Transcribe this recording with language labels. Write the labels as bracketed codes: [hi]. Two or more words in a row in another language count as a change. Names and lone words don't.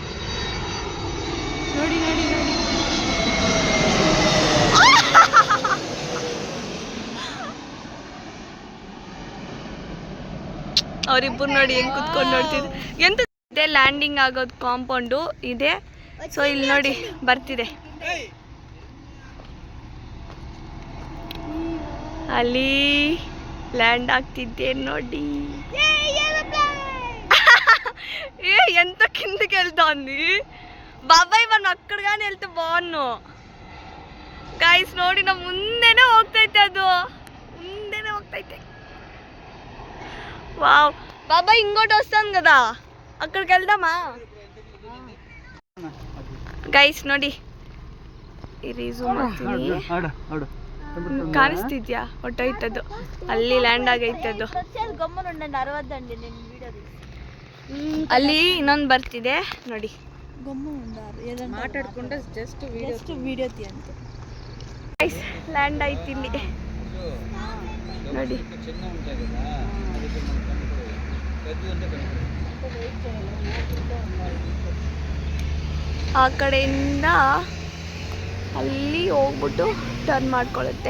[kn] ನೋಡಿ ನೋಡಿ ನೋಡಿ, ಅವರಿಬ್ಬರು ನೋಡಿ ಹೆಂಗೆ ಕುತ್ಕೊಂಡು ನೋಡ್ತಿದ್ರು. ಎಂತ ಇದೆ ಲ್ಯಾಂಡಿಂಗ್ ಆಗೋದು ಕಾಂಪೌಂಡು ಇದೆ. ಸೊ ಇಲ್ಲಿ ನೋಡಿ ಬರ್ತಿದೆ, ಅಲ್ಲಿ ಲ್ಯಾಂಡ್ ಆಗ್ತಿದ್ದೆ ನೋಡಿ. [te] ఏ ఎంత కిందకి వెళ్తోంది బాబాయ్, మన అక్కడగానే వెళ్తే బాగున్నాను. [kn] గైస్ ನೋಡಿ ನಮ್ಮ ಮುಂದೆನೇ ಹೋಗ್ತೈತೆ, ಅದು ಮುಂದೆನೇ ಹೋಗ್ತೈತೆ. [te] వావ్ బాబాయ్ ఇంకోటి వస్తాను కదా, అక్కడికి వెళ్దామా? [kn] గైస్ ನೋಡಿ ಇಲ್ಲಿ ಜೂಮ್ ಮಾಡ್ತೀನಿ, ಕಾಣಿಸ್ತಿದ್ಯಾ? ಹೊಟ್ಟೋಯ್ತದು, ಅಲ್ಲಿ ಲ್ಯಾಂಡ್ ಆಗೈತದು. ಅಲ್ಲಿ ಇನ್ನೊಂದು ಬರ್ತಿದೆ ನೋಡಿ, [te] గమ్ము ఉండారు ఏదన్నా మాట్లాడకుండా [en] just video just video [te] తీయంతే [kn] ಲ್ಯಾಂಡ್ ಆಯ್ತು ಇಲ್ಲಿ ನೋಡಿ. ಆ ಕಡೆಯಿಂದ ಅಲ್ಲಿ ಹೋಗ್ಬಿಟ್ಟು ಟರ್ನ್ ಮಾಡ್ಕೊಳ್ಳುತ್ತೆ.